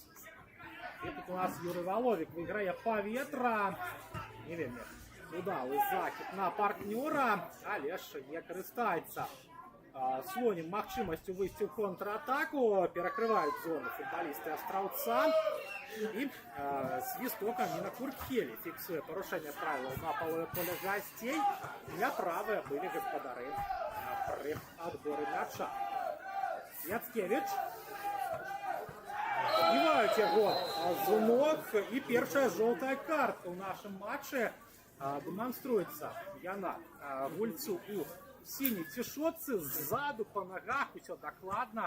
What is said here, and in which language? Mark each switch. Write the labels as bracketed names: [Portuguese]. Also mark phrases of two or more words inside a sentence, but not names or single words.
[Belarusian] І тут у нас Юрый Воловик выйграе паветра. Не вельмі удалы закід на партнёра, але ж не карыстаецца Слонім магчымасцю выйсці ў контратаку. Перакрываюць зону футбалісты астраўца. [Ukrainian] І свісток Аміна Куртхелі фіксує порушення правил на поле гостей. [Belarusian] Няправыя былі гаспадары при адборы мяча. Яцкевич. Збіваюць яго з ног, і першая жоўтая картка ў нашым матчы дэманструецца яна гульцу у сіняй цішотцы, ззаду па нагах усё дакладна.